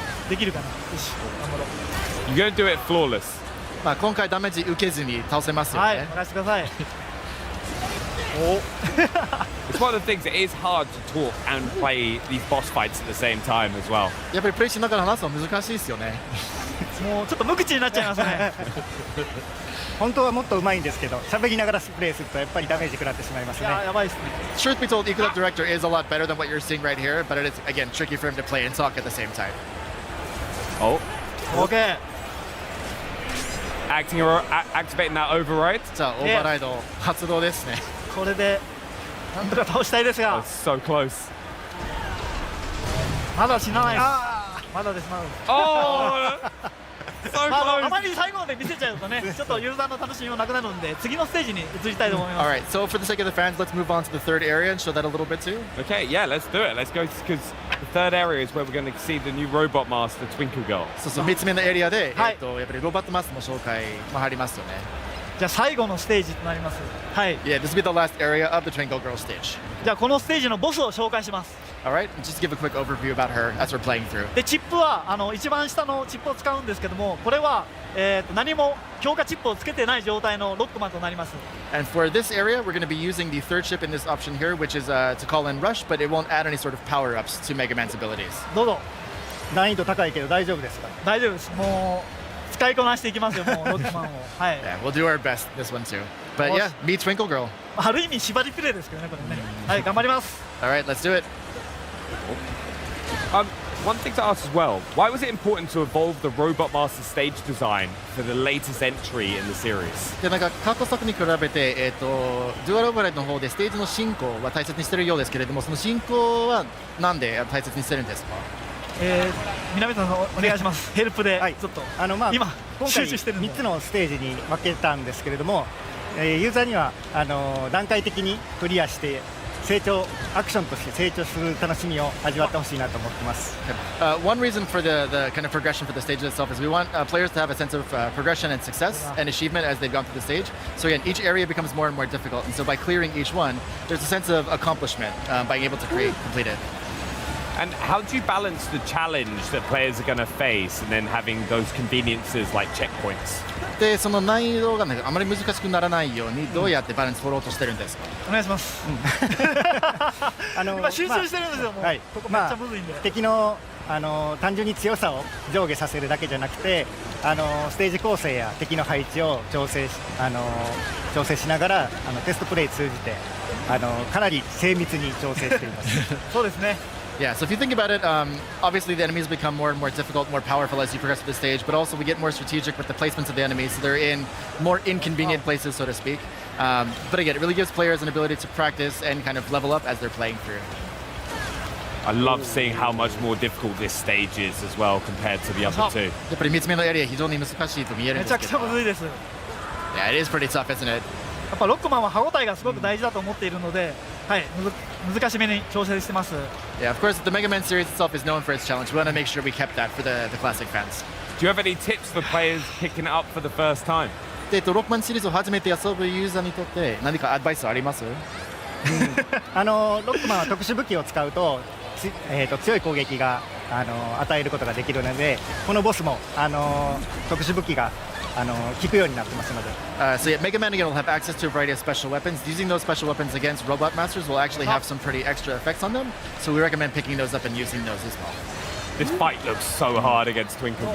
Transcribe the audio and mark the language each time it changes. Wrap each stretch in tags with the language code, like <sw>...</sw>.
<ja>できるかな。よし、頑張ろう。</ja> <en>You're gonna do it flawless.</en> <ja>まあ今回ダメージ受けずに倒せますよね。はい、任せてください。</ja> <en>It's one of the things. It is hard to talk and play these boss fights at the same time as well.</en> <ja>やっぱりプレイしながら話すの難しいですよね。もうちょっと無口になっちゃいますね。本当はもっと上手いんですけど、喋りながらプレイするとやっぱりダメージ食らってしまいますね。やばいですね。</ja> <en>Truth be told, Equal Director is a lot better than what you're seeing right here, but it is again tricky for him to play and talk at the same time. Oh. Okay. Activating that override.</en> <ja>さあ、オーバーライド発動ですね。これでなんとか倒したいですが。</ja> <en>So close.</en> <ja>まだ死なないです。まだです。あまり最後まで見せちゃうとね、ちょっとユーザーの楽しみもなくなるので、次のステージに移りたいと思います。</ja> <en>Alright, so for the sake of the fans, let's move on to the third area and show that a little bit too. Okay, yeah, let's do it. Let's go because the third area is where we're going to see the new robot master, Twinkle Girl.</en> <ja>そうそう、3つ目のエリアで、やっぱりロボットマスの紹介も入りますよね。じゃあ最後のステージとなります。はい。</ja> <en>Yeah, this will be the last area of the Twinkle Girl stage.</en> <ja>じゃあこのステージのボスを紹介します。</ja> <en>Alright, just give a quick overview about her as we're playing through.</en> <ja>でチップは一番下のチップを使うんですけども、これは何も強化チップをつけてない状態のロックマンとなります。</ja> <en>And for this area, we're going to be using the third chip in this option here, which is to call in Rush, but it won't add any sort of power-ups to Mega Man's abilities.</en> <ja>どうぞ。難易度高いけど大丈夫ですか？大丈夫です。もう使いこなしていきますよ、もうロックマンを。はい。</ja> <en>Yeah, we'll do our best this one too. But yeah, meet Twinkle Girl.</en> <ja>ある意味縛りプレイですけどね、これね。はい、頑張ります。</ja> <en>Alright, let's do it. One thing to ask as well, why was it important to evolve the Robot Master stage design for the latest entry in the series?</en> <ja>でなんか過去作に比べて、デュアルオーバーライドの方でステージの進行は大切にしているようですけれども、その進行はなんで大切にしてるんですか？南さんお願いします。ヘルプでちょっと今集中してるんで。 3つのステージに分けたんですけれども、ユーザーには段階的にクリアしてアクションとして成長する楽しみを味わってほしいなと思ってます。</ja> <en>One reason for the kind of progression for the stage itself is we want players to have a sense of progression and success and achievement as they've gone through the stage. So again, each area becomes more and more difficult, and so by clearing each one, there's a sense of accomplishment being able to complete it. And how do you balance the challenge that players are going to face and then having those conveniences like checkpoints?</en> <ja>でその難易度が、ね、あまり難しくならないようにどうやってバランス取ろうとしてるんですか？お願いします。今集中してるんですよ。もう、ここめっちゃむずいんで。敵の単純に強さを上下させるだけじゃなくて、ステージ構成や敵の配置を調整しながらテストプレイ通じてかなり精密に調整しています。そうですね。</ja> <en>Yeah, so if you think about it, obviously the enemies become more and more difficult, more powerful as you progress through the stage, but also we get more strategic with the placements of the enemies, so they're in more inconvenient places, so to speak. But again, it really gives players an ability to practice and kind of level up as they're playing through. I love seeing how much more difficult this stage is as well compared to the other two.</en> <ja>やっぱり3つ目のエリア非常に難しいと見えるんですけど。めちゃくちゃむずいです。</ja> <en>Yeah, it is pretty tough, isn't it?</en> <ja>やっぱロックマンは歯応えがすごく大事だと思っているので、はい、難しめに調整してます。</ja> <en>Yeah, of course, the Mega Man series itself is known for its challenge. We want to make sure we kept that for the classic fans. Do you have any tips for players picking it up for the first time?</en> <ja>ロックマンシリーズを初めて遊ぶユーザーにとって何かアドバイスあります？ロックマンは特殊武器を使うと強い攻撃が与えることができるので、このボスも特殊武器が効くようになってますので。</ja> <en>So yeah, Mega Man again will have access to a variety of special weapons. Using those special weapons against Robot Masters will actually have some pretty extra effects on them. So we recommend picking those up and using those as well. This fight looks so hard against Twinkle Girl.</en>